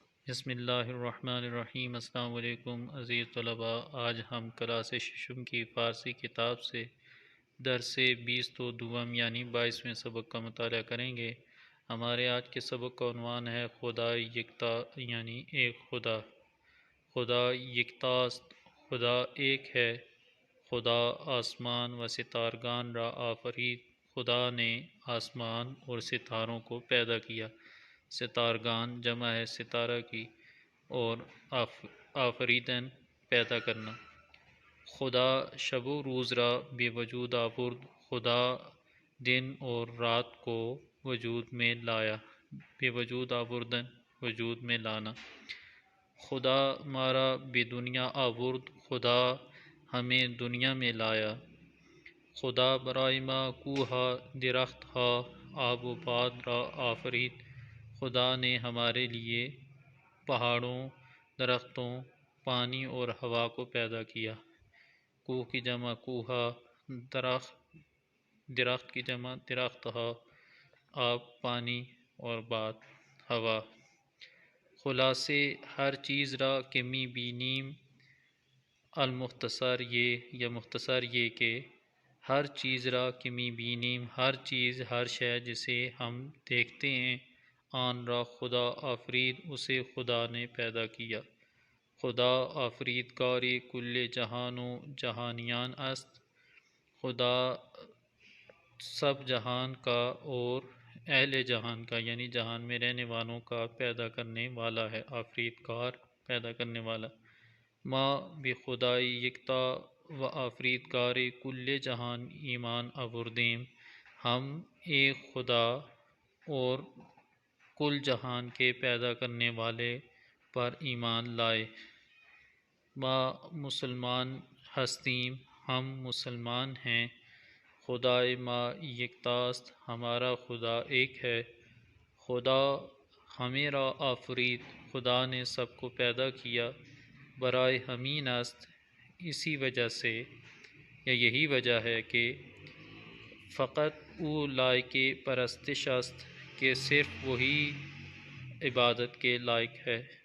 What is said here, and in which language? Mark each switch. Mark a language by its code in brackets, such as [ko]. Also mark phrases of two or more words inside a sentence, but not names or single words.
[ur] بسم اللہ الرحمن الرحیم۔ السلام علیکم عزیز طلباء، آج ہم کلاس ششم کی فارسی کتاب سے درس 20 تو دوم یعنی 22ویں سبق کا مطالعہ کریں گے۔ ہمارے آج کے سبق کا عنوان ہے [fa] خدا یکتا [ur] یعنی ایک خدا۔ [fa] خدا یکتاست، [ur] خدا ایک ہے۔ [fa] خدا آسمان و ستارگان را آفرید، [ur] خدا نے آسمان اور ستاروں کو پیدا کیا۔ ستارگان جمع ہے ستارہ کی، اور آفریدن پیدا کرنا۔ [fa] خدا شب و روز را بے وجود آورد، [ur] خدا دن اور رات کو وجود میں لایا۔ [fa] بے وجود آوردن [ur] وجود میں لانا۔ [fa] خدا مارا بے دنیا آورد، [ur] خدا ہمیں دنیا میں لایا۔ [fa] خدا برائے ما کوہا درخت ہا، آب و باد را آفرید، [ur] خدا نے ہمارے لیے پہاڑوں، درختوں، پانی اور ہوا کو پیدا کیا۔ کوہ کی جمع کوہا، درخت کی جمع درخت ہا، آب پانی اور باد ہوا۔ [fa] خلاصے ہر چیز را کمی بینیم، [ur] المختصر یہ یا مختصر یہ کہ [fa] ہر چیز را کمی بینیم، [ur] ہر چیز ہر شے جسے ہم دیکھتے ہیں، [fa] آن را خدا آفرید [ur] اسے خدا نے پیدا کیا۔ [fa] خدا آفریدگار کل جہان و جہانیان است، [ur] خدا سب جہان کا اور اہل جہان کا یعنی جہان میں رہنے والوں کا پیدا کرنے والا ہے۔ آفریدگار پیدا کرنے والا۔ [fa] ما بخدای یکتا و آفریدگار کل جہان ایمان آوردیم، [ur] ہم ایک خدا اور کل جہان کے پیدا کرنے والے پر ایمان لائے۔ [fa] ما مسلمان ہستیم، [ur] ہم مسلمان ہیں۔ [fa] خدائے ما یکتاست، [ur] ہمارا خدا ایک ہے۔ [fa] خدا ہمیں را آفرید، [ur] خدا نے سب کو پیدا کیا۔ [fa] برائے ہمین است، [ur] اسی وجہ سے یا یہی وجہ ہے کہ [fa] فقط او لائق پرستش است [ur] کہ صرف وہی عبادت کے لائق ہے۔